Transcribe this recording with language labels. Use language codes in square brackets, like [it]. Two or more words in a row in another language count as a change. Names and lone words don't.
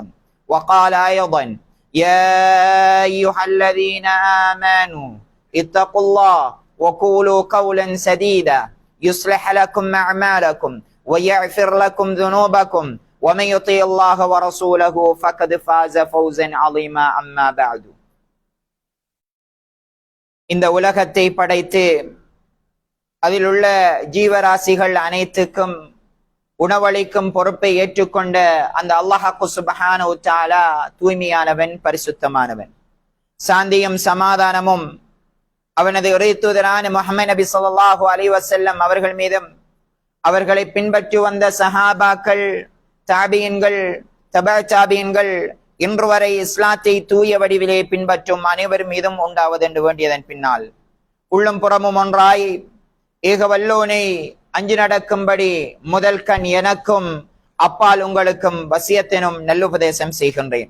[ar] وقال أيضا: يا أيها الذين آمنوا اتقوا الله وقولوا قولا سديدا يصلح لكم أعمالكم ويغفر لكم ذنوبكم، ومن يطيع الله ورسوله فقد فاز فوزا عظيما. أما بعد. [ta] இந்த உலகத்தை படைத்து அதில் உள்ள ஜீவராசிகள் அனைத்துக்கும் உணவளிக்கும் பொறுப்பை ஏற்றுக்கொண்ட அந்த அல்லாஹ் [ar] سبحانه وتعالى [ta] தூய்மையானவன், பரிசுத்தமானவன். சாந்தியும் சமாதானமும் அவனது இறை தூதரான முஹம்மது நபி [ar] صلى الله عليه وسلم [ta] அவர்கள் மீதும், அவர்களை பின்பற்றி வந்த சஹாபாக்கள், தாபியின்கள், தபா தாபியின்கள், இன்று வரை இஸ்லாத்தை தூய வடிவிலே பின்பற்றும் அனைவர் மீதும் உண்டாவது என்று வேண்டியதன் பின்னால், உள்ளும் புறமும் ஒன்றாய் ஏகவல்லோனை அஞ்சு நடக்கும்படி முதல் கண் எனக்கும் அப்பால் உங்களுக்கும் வசியத்தினும் நல்லுபதேசம் செய்கின்றேன்.